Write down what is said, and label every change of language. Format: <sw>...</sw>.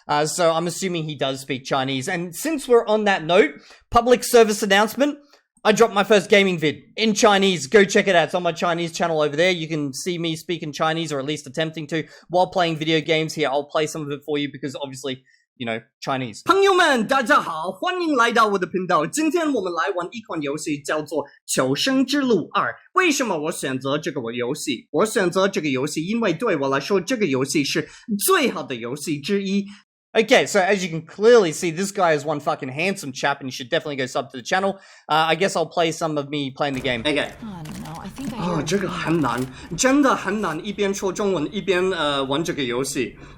<en>So I'm assuming he does speak Chinese. And since we're on that note, public service announcement, I dropped my first gaming vid in Chinese. Go check it out. It's on my Chinese channel over there. You can see me speaking Chinese, or at least attempting to, while playing video games here. I'll play some of it for you because obviously, you know, Chinese.</en> <zh>朋友们，大家好，欢迎来到我的频道。今天我们来玩一款游戏，叫做《求生之路2》。为什么我选择这个游戏？我选择这个游戏，因为对我来说，这个游戏是最好的游戏之一。</zh> <en>Okay, so as you can clearly see, this guy is one fucking handsome chap, and you should definitely go sub to the channel. I guess I'll play some of me playing the game. Okay. Oh no, I think I</en> <zh>这个很难，真的很难，一边说中文一边玩这个游戏。</zh>